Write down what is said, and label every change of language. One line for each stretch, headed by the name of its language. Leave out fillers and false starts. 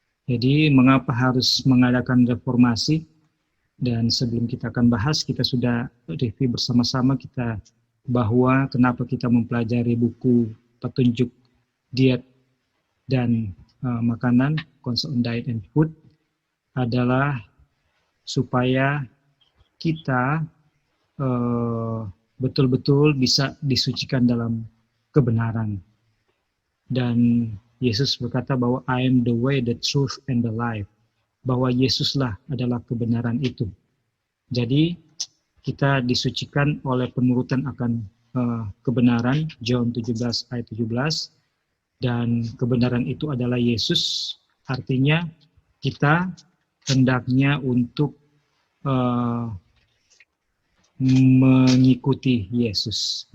Indonesian: Jadi mengapa harus mengadakan reformasi? Dan sebelum kita akan bahas, kita sudah review bersama-sama kita bahwa kenapa kita mempelajari buku Petunjuk Diet dan Makanan, Counsel on Diet and Food adalah supaya kita betul-betul bisa disucikan dalam kebenaran. Dan Yesus berkata bahwa
English: I am the way, the truth, and the life.
Indonesian: Bahwa Yesuslah adalah kebenaran itu. Jadi kita disucikan oleh penurutan akan kebenaran, John 17 ayat 17. Dan kebenaran itu adalah Yesus. Artinya kita hendaknya untuk mengikuti Yesus.